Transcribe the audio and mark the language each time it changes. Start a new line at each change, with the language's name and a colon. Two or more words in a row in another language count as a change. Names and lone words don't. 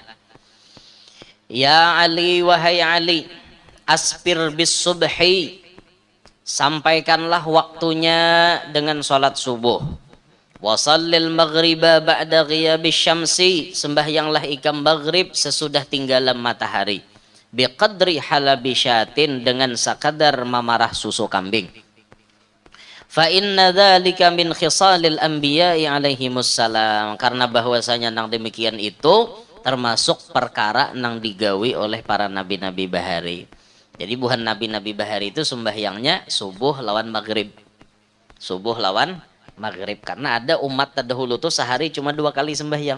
Arabic: Ya Ali wahai Ali, aspir bis subhi,
Banjar: sampaikanlah waktunya dengan salat subuh.
Arabic: Wasallil maghriba ba'da ghiyabis syamsi,
Banjar: sembahyanglah ikam maghrib sesudah tinggalan matahari.
Arabic: Biqadri halabi syatin,
Banjar: dengan sekadar memarah susu kambing.
Arabic: Fa inna dzalika min khisalil anbiya'i alaihimus salam,
Banjar: karena bahwasanya nang demikian itu termasuk perkara nang digawi oleh para nabi-nabi bahari. Jadi bukan nabi-nabi bahari itu sembahyangnya subuh lawan maghrib. Subuh lawan maghrib. Karena ada umat terdahulu tuh sehari cuma 2 kali sembahyang.